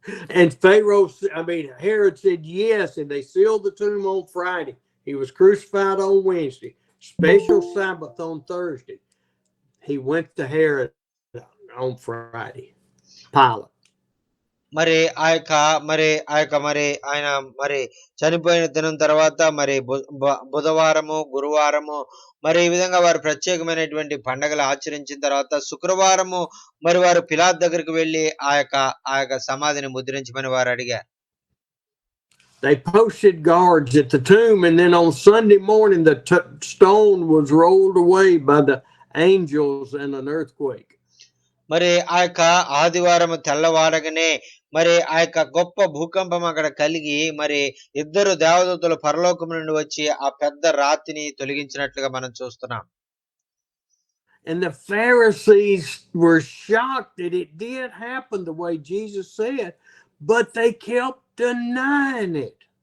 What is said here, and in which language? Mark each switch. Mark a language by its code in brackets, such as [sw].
[en] And Herod said yes, and they sealed the tomb on Friday. He was crucified on Wednesday. Special Sabbath on Thursday. He went to Herod on Friday. Pilate. [te] మరి ఆయన మరి చనిపోయిన దినం తర్వాత మరి బుధవారము, గురువారము మరి ఈ విధంగా వారు ప్రత్యేకమైనటువంటి పండగలు ఆచరించిన తర్వాత శుక్రవారము మరి వారు పిలాతు దగ్గరికి వెళ్ళి ఆ యొక్క సమాధిని ముద్రించమని వారు అడిగారు. [en] They posted guards at the tomb, and then on Sunday morning the stone was rolled away by the angels in an earthquake. [te] మరి ఆదివారం తెల్లవారగానే మరి గొప్ప భూకంపం అక్కడ కలిగి మరి ఇద్దరు దేవదూతలు పరలోకం నుండి వచ్చి ఆ పెద్ద రాతిని తొలగించినట్లుగా మనం చూస్తున్నాం. [en] And the Pharisees were shocked that it did happen the way Jesus said, but they kept denying it.